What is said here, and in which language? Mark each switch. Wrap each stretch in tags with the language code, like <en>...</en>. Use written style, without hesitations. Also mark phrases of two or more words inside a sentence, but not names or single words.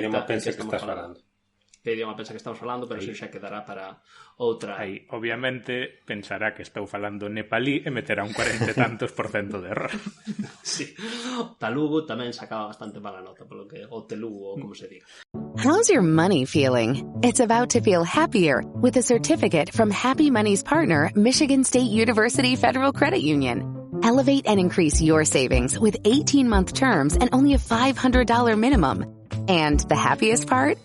<gl>Que idioma pensa que estás falando. Que idioma pensa que estamos falando, pero iso xa quedará para outra. Aí, obviamente, pensará que estou falando nepalí e meterá un 40 e tantos % de error. Sí. Talugu tamén sacaba bastante mala nota, polo que o telugu, ou como se diga.</gl> <en>How's your money feeling? It's about to feel happier with a certificate from Happy Money's partner, Michigan State University Federal Credit Union. Elevate and increase your savings with 18-month terms and only a $500 minimum. And the happiest part?</en>